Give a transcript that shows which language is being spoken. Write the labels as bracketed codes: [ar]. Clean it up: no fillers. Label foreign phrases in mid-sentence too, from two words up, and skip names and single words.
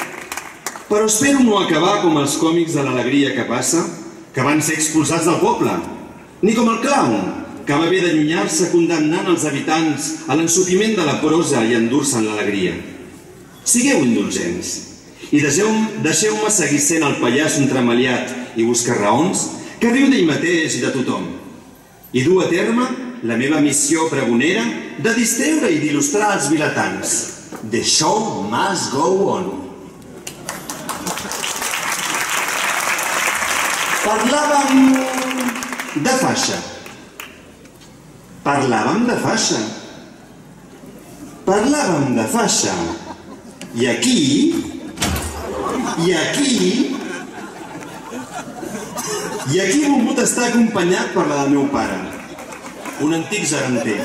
[ca] Però espero no acabar com els còmics de l'alegria que passa, que van ser expulsats del poble, ni com el clown, que va haver d'allunyar-se condemnant els habitants a l'ensopiment de la prosa i endur-se'n l'alegria. Sigueu indulgents i deixeu-me seguir sent el pallasso entremaliat i buscar raons que riu d'ell mateix i de tothom, i dur a terme la meva missió pregonera de distreure i d'il·lustrar els vilatans. [en] The show must go on. [ca] Parlàvem de faixa. Parlàvem de faixa. Parlàvem de faixa. I aquí he volgut estar acompanyat per la del meu pare, un antic geganter.